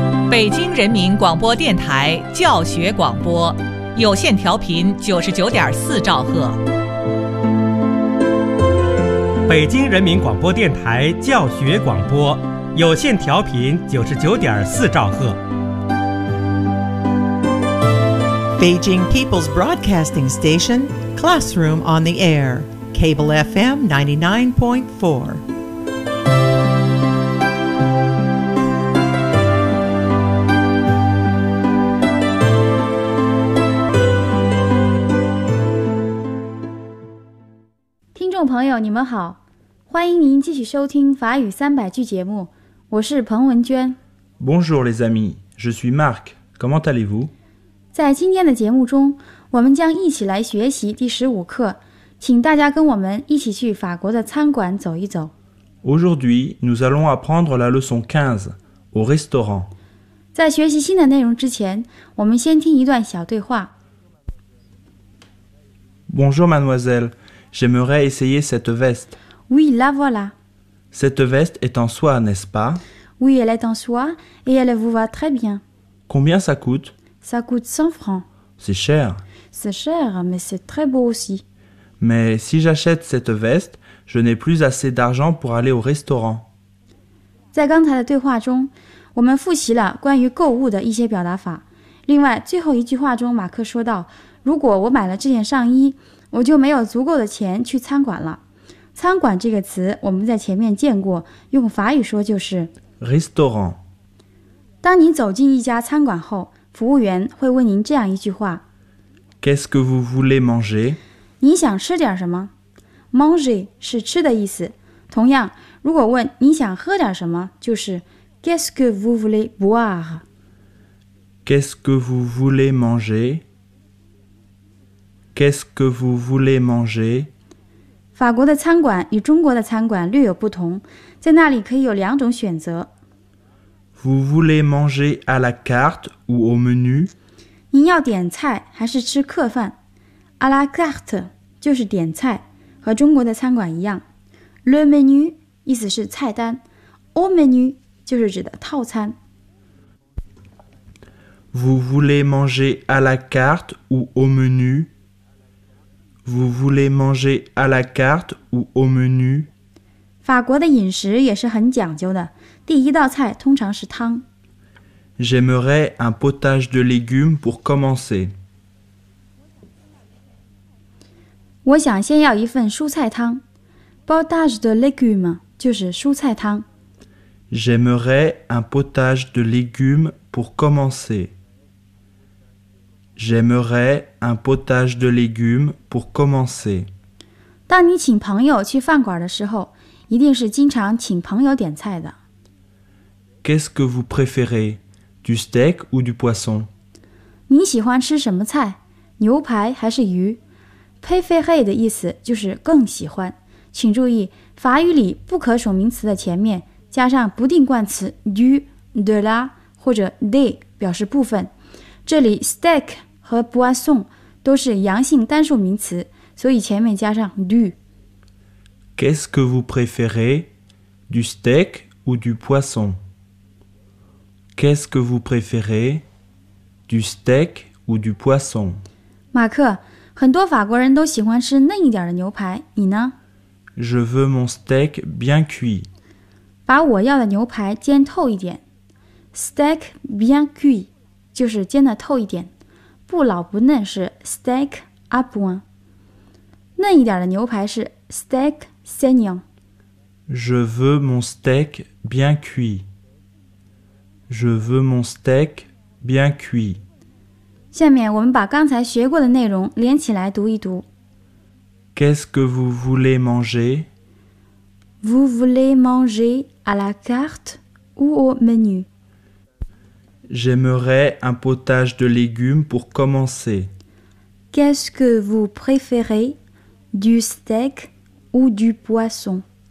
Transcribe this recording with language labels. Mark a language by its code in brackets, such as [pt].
[zh] 北京人民广播电台教学广播，有线调频99.4兆赫。北京人民广播电台教学广播，有线调频99.4兆赫。 [en] Beijing People's Broadcasting Station, Classroom on the Air, Cable FM 99.4. Hello, [zh] 你们好，欢迎您继续收听法语三百句节目，我是彭文娟。 [fr] Bonjour les amis, je suis Marc, comment allez-vous? [zh] 在今天的节目中，我们将一起来学习第十五课，请大家跟我们一起去法国的餐馆走一走。 [fr] Aujourd'hui, nous allons apprendre la leçon 15, au restaurant. [zh] 在学习新的内容之前，我们先听一段小对话。 [fr] Bonjour mademoiselle,J'aimerais essayer cette veste. Oui, la voilà. Cette veste est en soie, n'est-ce pas? Oui, elle est en soie et elle vous va très bien. Combien ça coûte? Ça coûte 100 francs. C'est cher. C'est cher, mais c'est très beau aussi. Mais si j'achète cette veste, je n'ai plus assez d'argent pour aller au restaurant. [zh] 在刚才的对话中，我们复习了关于购物的一些表达法。另外，最后一句话中，马克说到，如果我买了这件上衣，我就没有足够的钱去餐馆了。餐馆这个词我们在前面见过，用法语说就是 [fr] restaurant。 [zh] 当你走进一家餐馆后，服务员会问您这样一句话， [fr] Qu'est-ce que vous voulez manger? [zh] 你想吃点什么？ Manger 是吃的意思，同样如果问你想喝点什么，就是 [fr] Qu'est-ce que vous voulez boire? Qu'est-ce que vous voulez mangerQu'est-ce que vous voulez manger? [zh] 法国的餐馆与中国的餐馆略有不同，在那里可以有两种选择。 [fr] Vous voulez manger à la carte ou au menu? [zh] 您要点菜还是吃客饭？ À la carte 就是点菜，和中国的餐馆一样。 Le menu 意思是菜单， au menu 就是指的套餐。 [fr] Vous voulez manger à la carte ou au menu? Vous voulez manger à la carte ou au menu? [zh] 法国的饮食也是很讲究的，第一道菜通常是汤。 [fr] J'aimerais un potage de légumes pour commencer. [zh] 我想先要一份蔬菜汤。 Potage de légumes 就是蔬菜汤。 [fr] J'aimerais un potage de légumes pour commencer. J'aimerais un potage de légumes pour commencer. [zh] 当你请朋友去饭馆的时候，一定是经常请朋友点菜的。 [fr] Qu'est-ce que vous préférez, du steak ou du poisson? [zh] 你喜欢吃什么菜？牛排还是鱼 ？Préférer 的意思就是更喜欢。请注意，法语里不可数名词的前面加上不定冠词 du, de la 或者 de 表示部分。这里 steak 和 poisson 都是阳性单数名词，所以前面加上 du。 [fr] Qu'est-ce que vous préférez, du steak ou du poisson? Qu'est-ce que vous préférez, du steak ou du poisson? [zh] 马克，很多法国人都喜欢吃嫩一点的牛排，你呢？ [fr] Je veux mon steak bien cuit. [zh] 把我要的牛排煎透一点。 [fr] Steak bien cuit. [zh] 就是煎得透一点，不老不嫩是 steak à point， 嫩一点的牛排是 steak saignant。 [fr] Je veux mon steak bien cuit. Je veux mon steak bien cuit. [zh] 下面我们把刚才学过的内容连起来读一读。 [fr] Qu'est-ce que vous voulez manger? Vous voulez manger à la carte ou au menu? J'aimerais un potage de légumes pour commencer. Qu'est-ce que vous préférez, du steak ou du poisson?